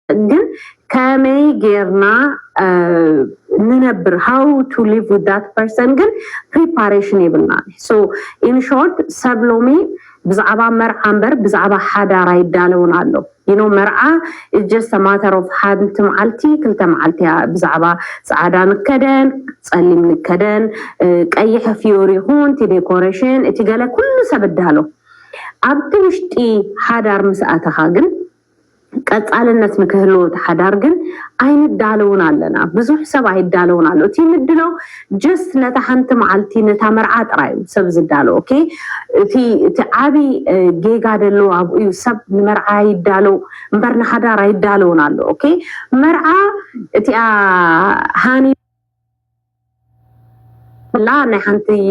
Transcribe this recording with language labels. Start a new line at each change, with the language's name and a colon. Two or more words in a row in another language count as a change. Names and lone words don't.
Tigrinya: ግን ከመይ ጌርና ንነብር
English: how to live with that person
Tigrinya: ግን preparation ይብልና
English: so in short
Tigrinya: ሰብሎሚ ብዛዕባ መርዓ እምበር ብዛዕባ ሓዳር አይዳለውን ኣሎ
English: you know
Tigrinya: መርዓ
English: is just a matter of
Tigrinya: ሓንቲ መዓልቲ ክልተ መዓልቲ ብዛዕባ ጻዕዳ ንከደን ጸሊም ንከደን ቀይሕ ፊዮሪ ይሁን ቲ ዴኮሬሽን እቲ ገለ ኩሉ ሰብዳሎ ኣብቲ ውሽጢ ሓዳር ምስኣተኻ ግን ቀጻልነት ንክህሎ ተሓዳር ግን አይንዳለውን ኣለና ብዙሕ ሰብ አይዳለውን ኣሎ እቲ ምድለው just ነታ ሓንቲ መዓልቲ ነታ መርዓ ጥራይ ሰብ ዝዳሎ ኦኬ እቲ ዓቢ ጌጋ ደሎ ኣብኡ ሰብ መርዓ ይዳሎ እምበር ንሓዳር አይዳለውን ኣሎ ኦኬ መርዓ እቲ ሃኒ ላ ናይ ሓንቲ